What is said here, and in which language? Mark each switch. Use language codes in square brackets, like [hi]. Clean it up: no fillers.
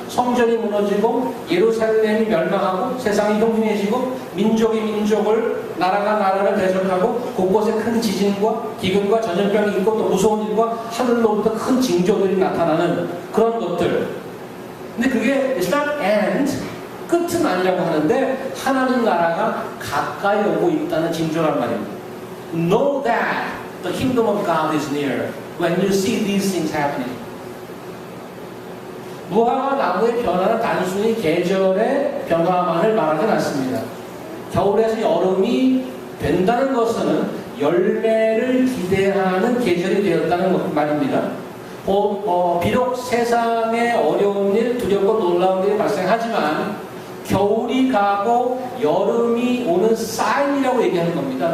[ko] 성전이 무너지고 예루살렘이 멸망하고 세상이 흉흉해지고 민족이 민족을 나라가 나라를 대적하고 곳곳에 큰 지진과 기근과 전염병이 있고 또 무서운 일과 하늘로부터 큰 징조들이 나타나는 그런 것들. 근데 그게 [en] it's not end, [ko] 끝은 아니라고 하는데 하나님 나라가 가까이 오고 있다는 징조란 말입니다. [en] Know that the kingdom of God is near when you see these things happening. [ko] 무화과 나무의 변화는 단순히 계절의 변화만을 말하지 않습니다. 겨울에서 여름이 된다는 것은 열매를 기대하는 계절이 되었다는 말입니다. 비록 세상에 어려운 일, 두렵고 놀라운 일이 발생하지만 겨울이 가고 여름이 오는 사인이라고 얘기하는 겁니다.